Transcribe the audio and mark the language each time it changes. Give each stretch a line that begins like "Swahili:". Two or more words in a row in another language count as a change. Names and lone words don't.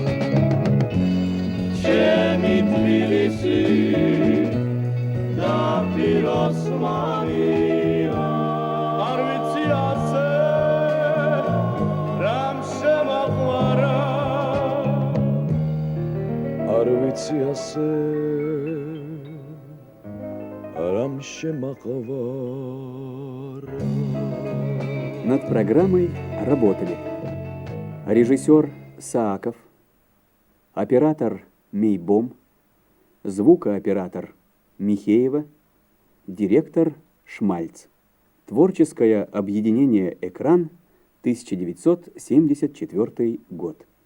Georgian: ჩემი თბილისი და პიროსმანი არ ვიცი ასე რამ შემახვარა არ ვიცი ასე რამ შემახვარა
Russian: Над программой работали режиссер Сааков, оператор Мейбом, звукооператор Михеева, директор Шмальц. Творческое объединение «Экран», 1974 год.